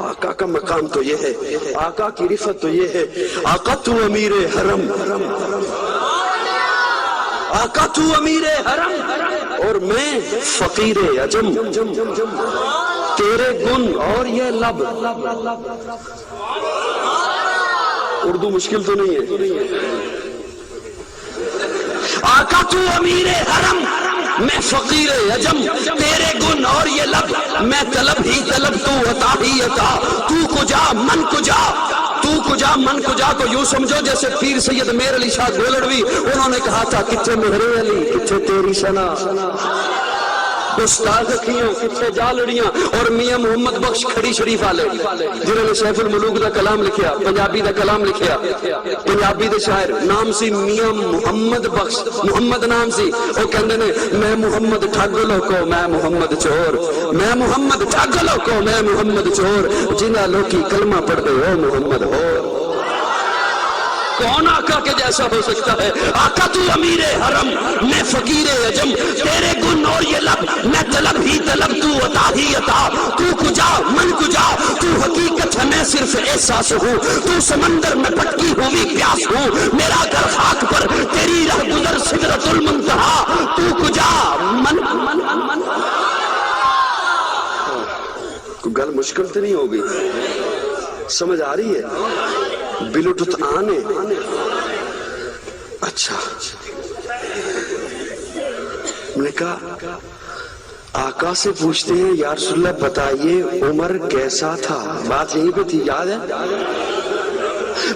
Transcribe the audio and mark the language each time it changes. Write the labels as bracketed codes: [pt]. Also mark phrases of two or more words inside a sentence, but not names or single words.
[ur] آقا کا مقام تو یہ ہے، آقا کی رفت تو یہ ہے، آقا تو امیر حرم، آقا تو امیر حرم اور میں فقیر عجم، تیرے گن اور یہ لب، اردو مشکل تو نہیں ہے، آقا تو امیر حرم میں فقیر عجم، تیرے گن اور یہ لب، میں طلب ہی طلب تو عطا ہی عطا، [fa] تو کجا من کجا، تو کجا من کجا [ur] کو یوں سمجھو جیسے پیر سید میر علی شاہ گولڑوی انہوں نے کہا تھا [pa] کتھے مہر علی کتھے تیری ثنا، [ur] استاد کیوں [pa] کتھے جالڑیاں، اور میاں محمد بخش کھڑی شریف والے جنہوں نے سیف الملوک دا کلام لکھیا، پنجابی دا کلام لکھیا، پنجابی دے شاعر نام سی میاں محمد بخش، محمد نام سی، وہ کہندے نے میں محمد ٹھگ لوکو میں محمد چور، میں محمد ٹھگ لوکو میں محمد چور، جنہ لوکی کلمہ پڑھ دے او محمد ہو، [ur] کون آقا کے جیسا ہو سکتا ہے؟ آقا تو امیر حرم میں فقیر عجم، تیرے گن اور یہ لب، میں طلب ہی طلب تو عطا ہی عطا، [fa] تو کجا من کجا، [ur] تو حقیقت ہے میں صرف احساس ہوں، تو سمندر میں پٹکی ہوئی پیاس ہوں، میرا گھر خاک پر تیری رہ گزر سدرۃ المنتہا، تو کجا من کوئی گل مشکل تو نہیں ہوگی، سمجھ آ رہی ہے؟ بلوٹوتھ آنے اچھا میں نے کہا آقا سے پوچھتے ہیں یا رسول اللہ بتائیے عمر کیسا تھا، بات یہیں پہ تھی یاد ہے؟